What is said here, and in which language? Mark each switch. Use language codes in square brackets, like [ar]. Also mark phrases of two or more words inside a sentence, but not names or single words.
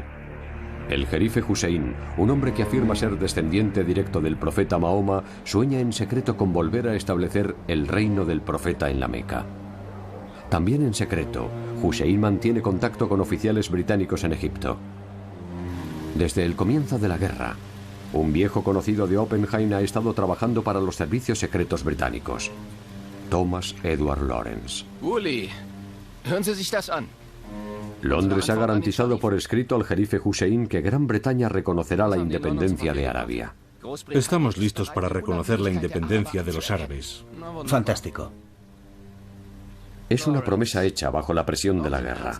[es] El jerife Hussein, un hombre que afirma ser descendiente directo del profeta Mahoma, sueña en secreto con volver a establecer el reino del profeta en la Meca. También en secreto, Hussein mantiene contacto con oficiales británicos en Egipto. Desde el comienzo de la guerra, un viejo conocido de Oppenheim ha estado trabajando para los servicios secretos británicos. Thomas Edward Lawrence. [de] Uli, hören Sie sich das an. [es] Londres ha garantizado por escrito al jerife Hussein que Gran Bretaña reconocerá la independencia de Arabia. Estamos listos para reconocer la independencia de los árabes. Fantástico. Es una promesa hecha bajo la presión de la guerra.